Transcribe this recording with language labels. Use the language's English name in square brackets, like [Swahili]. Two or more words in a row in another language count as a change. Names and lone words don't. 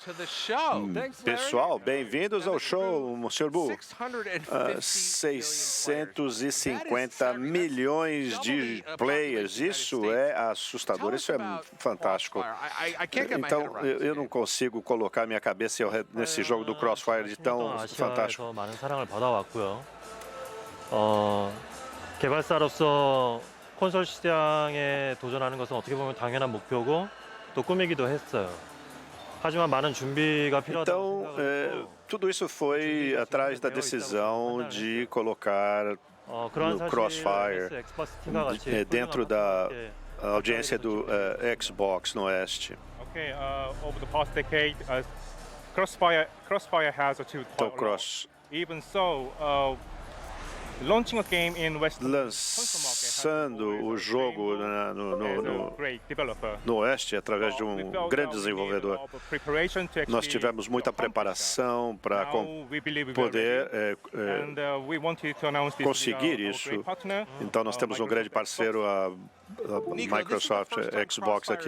[Portuguese] Pessoal, bem-vindos ao show, Sorobu. 650 milhões de players, isso é assustador, isso é fantástico. Então, eu não consigo colocar minha cabeça nesse jogo do Crossfire de tão fantástico. [Korean] 개발사로서 콘솔 시장에 도전하는 것은 어떻게 보면 당연한 목표고 또 꿈이기도 했어요. 하지만 많은 준비가 필요하다고 생각해요. [Portuguese] Tudo isso foi atrás da decisão de colocar no Crossfire dentro da audiência do Xbox no Oeste. [English] Okay, over the past decade, Crossfire has achieved quite a lot. Even so, launching a game in Western [Portuguese] lançando o jogo no Oeste através de um grande desenvolvedor. Nós tivemos muita preparação para poder conseguir isso. Então nós temos um grande parceiro, a Microsoft Xbox aqui.